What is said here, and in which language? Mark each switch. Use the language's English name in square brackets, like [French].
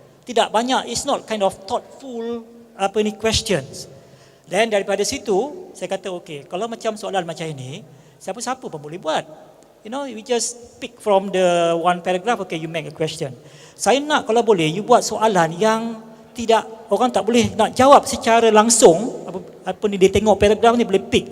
[Malay] Tidak banyak, [English] it's not kind of thoughtful questions. [Malay] Dan daripada situ saya kata kalau macam soalan macam ini, siapa-siapa pun boleh buat. [English] We just pick from the one paragraph, you make a question. [Malay] Saya nak kalau boleh you buat soalan yang tidak, orang tak boleh nak jawab secara langsung, dia tengok paragraf ni boleh pick.